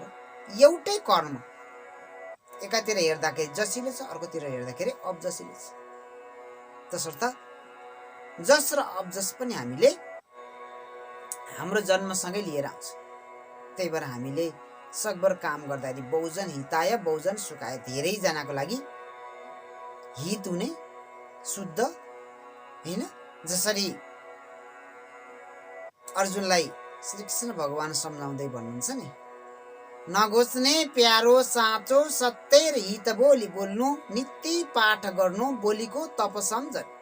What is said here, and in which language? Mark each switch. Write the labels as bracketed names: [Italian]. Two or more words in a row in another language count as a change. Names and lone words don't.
[Nepali] एउटै कर्म एकातिर हेर्दाखेरि जसिलो छ, अर्कोतिर हेर्दाखेरि अबजसिलो छ। तसर्थ जस र अबजस पनि हामीले हाम्रो जन्मसँगै लिएर आउँछ। त्यही भएर हामीले सकभर काम गर्दाखेरि [Sanskrit] बहुजन हिताय बहुजन सुखाय, [Nepali] धेरैजनाको लागि हित हुने, शुद्ध होइन। जसरी अर्जुनलाई श्रीकृष्ण भगवान सम्झाउँदै भन्नुहुन्छ नि, नघोच्ने प्यारो साँचो सत्य र हित बोली बोल्नु, नित्य पाठ गर्नु बोलीको तप सम्झन।